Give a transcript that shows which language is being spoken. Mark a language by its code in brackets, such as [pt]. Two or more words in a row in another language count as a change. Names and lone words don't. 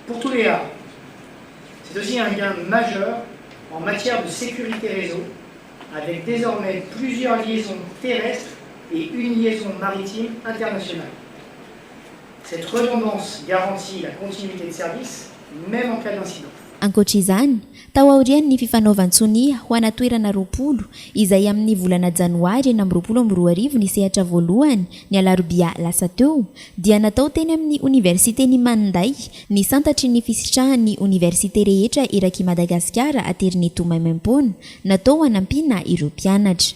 [fr] Pour Touléar, C'est aussi un gain majeur en matière de sécurité réseau, avec désormais plusieurs liaisons terrestres et une liaison maritime internationale. Cette redondance garantit la continuité de service, même en cas d'incident. [mg] Ankoatr'izany, tao aorian'ny fifanaovan-tsonia ho ana toerana 20 izay amin'ny volana janoary eny amin'ny 2024 ny sehatra voalohany ny alarobia lasa teo dia natao teny amin'ny universitény Manday ny santatry ny fisitrahan'ny université rehetra eraky Madagasikara aterin'ny Tomaimaimpona natao hanampiana ireo mpianatra.